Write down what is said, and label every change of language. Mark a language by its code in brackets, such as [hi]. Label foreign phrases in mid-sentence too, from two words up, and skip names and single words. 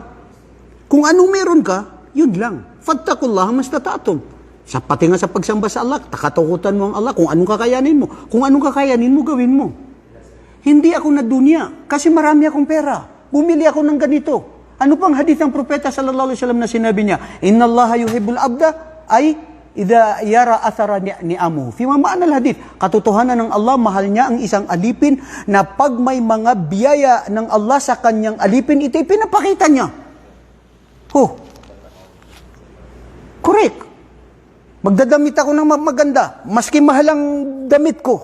[tl] Kung anong meron ka, yun lang. [ar] فاتقوا الله ما استطعتم. [tl] Sa pati nga sa pagsamba sa Allah, takatakutan mo ang Allah, kung anong kakayanin mo. Kung anong kakayanin mo, gawin mo. Hindi ako na dunya, kasi marami akong pera. Bumili ako ng ganito. Ano pang hadith ng propeta [ar] صلى الله عليه وسلم [tl] na sinabi niya? [ar] إن الله يحب العبد أي إذا يرى أثر نعمه. في معنى الحديث, [tl] katotohanan ng Allah, mahal niya ang isang alipin na pag may mga biyaya ng Allah sa kanyang alipin, ito'y pinapakita niya. [en] Oh. Correct. [tl] Magdadamit ako ng maganda, maski mahal ang damit ko.